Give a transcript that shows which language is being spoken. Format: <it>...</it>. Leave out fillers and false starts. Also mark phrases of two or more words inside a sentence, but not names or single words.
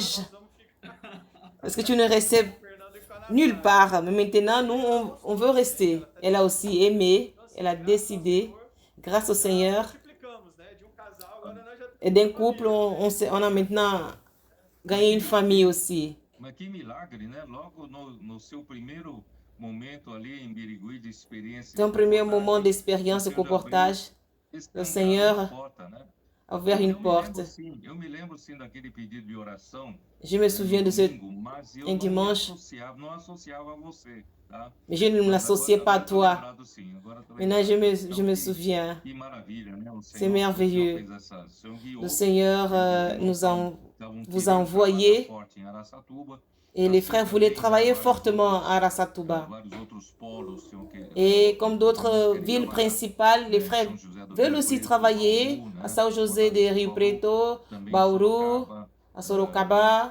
<fr>Parce que tu ne restais nulle part. Mais maintenant, nous, on veut rester. Elle a aussi aimé. Elle a décidé, grâce au Seigneur. Et d'un couple, on a maintenant gagné une famille aussi.</fr> <pt>Mas que milagre, né? Logo no seu primeiro momento ali em Birigui de experiência.</pt> <fr>Ton premier moment d'expérience de reportage, le Seigneur a ouvert une porte.</fr> <pt>Eu me lembro sim daquele pedido de oração.</pt> <fr>Je me souviens de un dimanche,</fr> <pt>Não associava a você, tá?</pt> <fr>mais je ne l'associais pas à toi. Maintenant, je me souviens.</fr> <pt>Que maravilha, né?</pt> <fr>C'est merveilleux. Le Seigneur vous a envoyé et les frères voulaient travailler fortement à Araçatuba. Et comme d'autres villes principales, les frères veulent aussi travailler à São José de Rio Preto, Bauru, à Sorocaba.</fr>